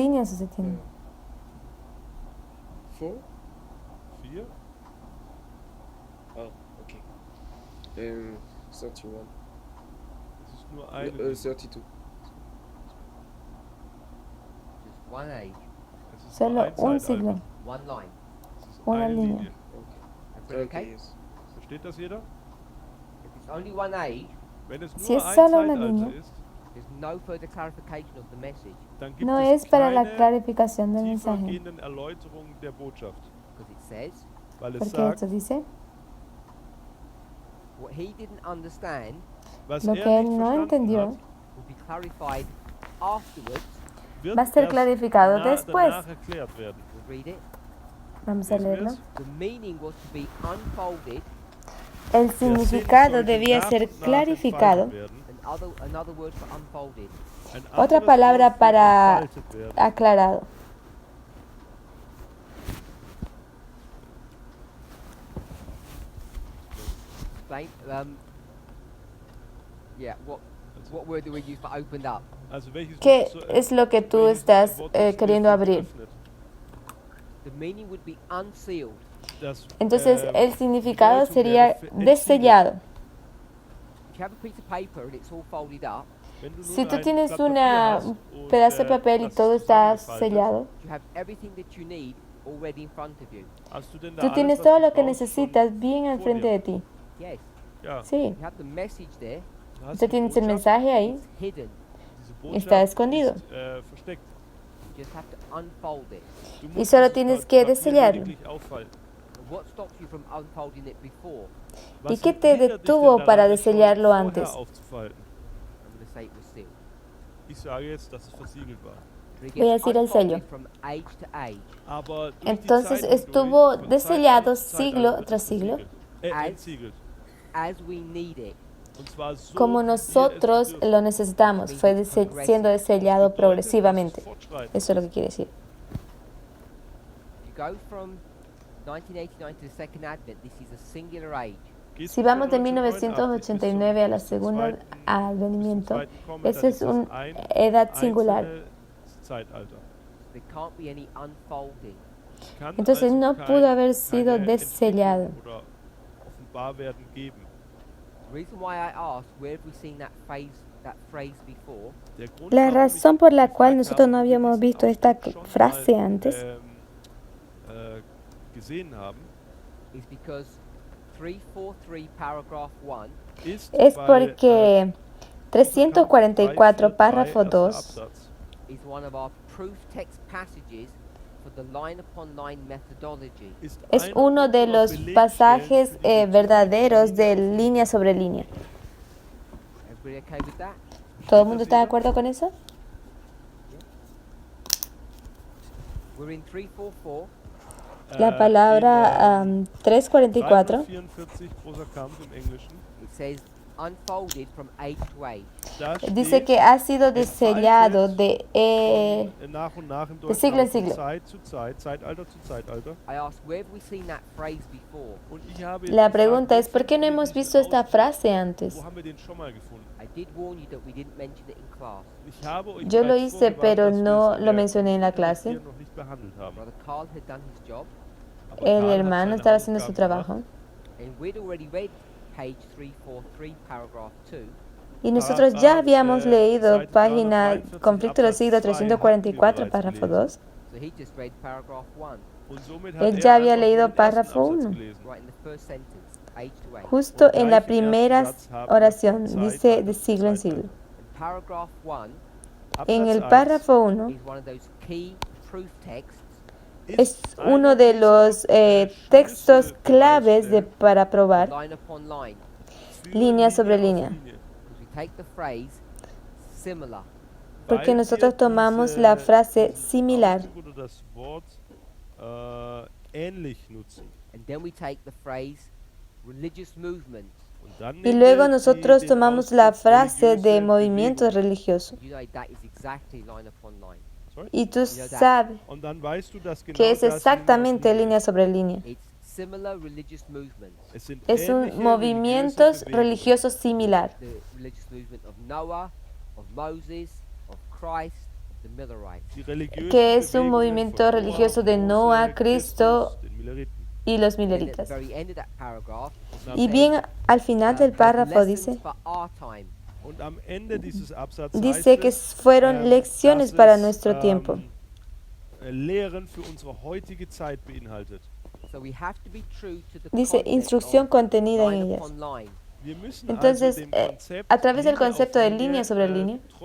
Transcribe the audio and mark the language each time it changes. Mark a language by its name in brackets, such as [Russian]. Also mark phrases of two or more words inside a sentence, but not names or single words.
[Spanish] líneas usted tiene? 4? 4? [English] Oh, okay. 31. [German] Das ist nur eine. 32. [English] Just one age, [German] Es ist [Spanish] Solo [German] nur ein [Spanish] un [German] Zeitalter. [Spanish] siglo. [English] one line. [German] Es ist [Spanish] Una [German] eine Linie. Linie. [English] Okay. Everybody okay? Yes. [German] Versteht das jeder? [English] If it's only one age, [German] Wenn es [Spanish] Si [German] nur [Spanish] es [German] ein [Spanish] solo una [German] Zeitalter Linie, ist, [English] there's no further clarification of the message [German] dann gibt [Spanish] no [German] es [Spanish] es para la [German] keine [Spanish] clarificación del mensaje. [German] tiefergehenden Erläuterungen der Botschaft. [English] because it says [German] Weil es [Spanish] Porque [German] sagt, [Spanish] esto dice, [English] what he didn't understand [German] was [Spanish] lo [German] er [Spanish] que él [German] nicht [Spanish] no [German] verstanden [Spanish] entendió [German] hat, [English] will be clarified afterwards. [German] wird [Spanish] va a ser [German] erst [Spanish] clarificado después. [German] danach erklärt werden. [English] We'll read it. [Spanish] Vamos a [German] Lesen wir [Spanish] leerlo. es? [English] The meaning was to be unfolded, [Spanish] El [German] Der Sinn [Spanish] significado [German] sollte [Spanish] debía [German] nach [Spanish] ser [German] und nach [Spanish] clarificado. [German] entfaltet werden. [English] another word for unfolded. [German] Ein [Spanish] Otra [German] anderes [Spanish] palabra [German] Wort für [Spanish] para [German] entfaltet werden. [Spanish] aclarado. [English] Explain. Yeah. What word do we use for opened up? [German] Also welches [Spanish] ¿Qué [German] Wort zu- [Spanish] es lo que tú [German] welches [Spanish] estás [German] Wort ist [Spanish] queriendo [German] für [Spanish] abrir? [German] geöffnet? [English] The meaning would be unsealed. [German] Das, [Spanish] Entonces el significado [German] Bedeutung [Spanish] sería [German] wäre entsiegelt. [Spanish] desellado. [English] If you have a piece of paper and it's all folded up, [German] Wenn du nun [Spanish] Si tú [German] ein [Spanish] tienes [German] Blatt Papier [Spanish] una [German] hast und, [Spanish] pedazo de papel y [German] das [Spanish] todo está [German] zusammengefaltet, [Spanish] sellado, [English] you have everything that you need already in front of you. [German] hast du denn da [Spanish] tú [German] alles, [Spanish] tienes [German] was [Spanish] todo [German] du [Spanish] lo que [German] brauchst, [Spanish] necesitas [German] schon [Spanish] bien al [German] vor [Spanish] frente [German] dir? [Spanish] de ti. [English] Yes. [German] Ja, [Spanish] Sí, [English] You have the message there. [German] du hast [Spanish] usted [German] die [Spanish] tienes el [German] Botschaft, [Spanish] mensaje ahí. [English] It's hidden. [German] diese Botschaft [Spanish] Está escondido. [German] Ist, versteckt. [English] You just have to unfold it. [German] Du [Spanish] Y [German] musst [Spanish] solo [German] dieses [Spanish] tienes [German] Pa- [Spanish] que [German] Papier [Spanish] desellarlo. [German] lediglich auffalten. [English] And what stops you from unfolding it before? [Spanish] ¿Y [German] Was [Spanish] qué te [German] hindert dich denn [Spanish] detuvo [German] daran, [Spanish] para [German] es schon [Spanish] desellarlo [German] vorher [Spanish] antes? [German] aufzufalten? [English] I'm going to say it was sealed. [German] Ich sage jetzt, dass es versiegelt war. [English] But it [Spanish] Voy a [English] gets [Spanish] decir el sello. [English] unfolded from age to age. [German] Aber durch die [Spanish] Entonces [German] Zeit [Spanish] estuvo [German] hindurch, von [Spanish] desellado [German] Zeitalter zu Zeitalter [Spanish] siglo [German] wird es [Spanish] tras siglo. [German] versiegelt. Als- Entsiegelt. [English] As we need it. [German] Und zwar so, [Spanish] Como [German] wie wir es [Spanish] nosotros [German] bedürfen. [Spanish] lo necesitamos, fue siendo desellado [German] Bedeutet, [Spanish] progresivamente. [German] dass Fortschreiten [Spanish] Eso es lo que quiere decir. [English] If you go from 1989 to the second advent, this is a singular age. [German] Gehst [Spanish] Si [German] du [Spanish] vamos de [German] von [Spanish] 1989 a la [German] bis zum [Spanish] segunda [German] zweiten- [Spanish] advenimiento, [German] zum zweiten Kommen, [Spanish] eso [German] dann [Spanish] es [German] ist das [Spanish] una [German] ein [Spanish] edad singular. [German] einzelnes Zeitalter. [English] There can't be any unfolding. [German] Kann [Spanish] Entonces [German] also [Spanish] no [German] kein- [Spanish] pudo haber sido [German] keine [Spanish] desellado. [German] Entwicklung oder Offenbarwerden geben. [English] The reason why I asked, where have we seen that phrase before? [German] Der Grund, [Spanish] La [German] warum [Spanish] razón [German] ich [Spanish] por la cual [German] gefragt [Spanish] nosotros [German] habe, [Spanish] no [German] ob wir [Spanish] habíamos [German] diesen [Spanish] visto esta [German] Ausdruck schon [Spanish] frase [German] mal, [Spanish] antes [German] gesehen haben, [English] Is because 343 paragraph 1 [German] ist, [Spanish] es [German] weil, [Spanish] porque 344 párrafo 2 [German] Absatz [English] is one of our proof text passages for the line upon line methodology. [German] ist [Spanish] es [German] einer [Spanish] uno de [German] unserer [Spanish] los [German] Belegstellen [Spanish] pasajes [German] für die [Spanish] verdaderos de línea sobre línea. [English] Everybody okay with that? [Spanish] ¿Todo el mundo está de acuerdo con eso? [English] We're in 344. [Spanish] La palabra 344 [German] 344 großer Kampf im Englischen. [English] It says unfolded from age to age. [German] Da [Spanish] dice [German] steht, [Spanish] que ha sido desellado de [German] nach und nach im [Spanish] de siglo en [German] Deutschen [Spanish] siglo. [German] von Zeit zu Zeit, Zeitalter zu Zeitalter. [English] I asked, where have we seen that phrase before? [German] Und ich habe jetzt [Spanish] La [German] gefragt, [Spanish] pregunta [German] wo [Spanish] es, ¿por qué no [German] finden wir [Spanish] hemos [German] diesen [Spanish] visto esta [German] Ausdruck? [Spanish] frase antes? [German] Wo haben wir den schon mal gefunden? [English] I did warn you that we didn't mention it in class. [German] Ich habe euch [Spanish] Yo lo [German] bereits [Spanish] hice, [German] vorgewarnt, [Spanish] pero [German] dass wir [Spanish] no [German] es in [Spanish] lo [German] der [Spanish] mencioné en la [German] Klasse [Spanish] clase. [German] hier noch nicht behandelt haben. [English] Brother Carl had done his job, [German] Aber [Spanish] El [German] Karl hat [Spanish] hermano [German] seine [Spanish] estaba haciendo su [German] Hausaufgaben [Spanish] trabajo. [English] and we'd already read page 343, paragraph 2. [Spanish] Y nosotros ya habíamos leído [German] Seite [Spanish] página 343, Conflicto del siglo [German] Absatz 2 344, hatten wir [Spanish] párrafo [German] bereits 2. [English] So he just read paragraph 1. [German] Und somit hat [Spanish] Él ya había [German] einfach nur [Spanish] leído [German] den ersten [Spanish] párrafo [German] Absatz 1. gelesen. [English] Right in the first sentence, age to age. [Spanish] Justo en la primera oración, dice de siglo en siglo. [English] In paragraph 1 [Spanish] En [German] Absatz [Spanish] el 1 párrafo 1 [English] is one of those key proof texts [Spanish] es uno de los textos claves para probar [English] line upon line. [Spanish] línea sobre línea. [English] Because we take the phrase similar, [Spanish] Porque nosotros tomamos la frase similar [German] Oder das Wort ähnlich nutzen. [English] and then we take the phrase religious movement. [German] Und dann [Spanish] y [German] nehmen [Spanish] luego [German] wir [Spanish] nosotros [German] den [Spanish] tomamos la [German] Ausdruck [Spanish] frase de [German] religiöse [Spanish] movimientos [German] Bewegung. [Spanish] religiosos. [English] You know that is exactly line upon line. Sorry? [Spanish] Y tú sabes [German] Und dann weißt du, dass genau [Spanish] que es [German] das [Spanish] exactamente [German] Linie [Spanish] línea sobre línea. [English] It's similar religious movements. [German] ist. Es sind [Spanish] Es [German] ähnliche [Spanish] un movimientos [German] religiöse Bewegungen. [Spanish] religiosos similar. [English] The religious movement of Noah, of Moses, of Christ, of the Millerites. [German] Die religiösen [Spanish] que es un [German] Bewegungen [Spanish] movimiento [German] von [Spanish] religioso de [German] Mose, [Spanish] Noah, Cristo [German] Christus, den Milleriten. [Spanish] y los [English] And at the [Spanish] mileritas. [English] very end of that paragraph, it [Spanish] Y [English] says, [Spanish] bien al final del párrafo [English] lessons [Spanish] dice, [English] for our time. [German] Und am Ende dieses Absatzes [Spanish] dice que fueron lecciones para nuestro tiempo. [German] Lehren für unsere heutige Zeit beinhaltet. [English] So we have to be true to the [Spanish] Dice [English] concept [Spanish] instrucción [English] of [Spanish] contenida en [English] line [Spanish] ellas. [English] upon line. [German] Wir müssen [Spanish] Entonces, [German] also dem Konzept [Spanish] a través del [German] Linie [Spanish] concepto [German] auf [Spanish] de [German] Linie, [Spanish] línea sobre línea,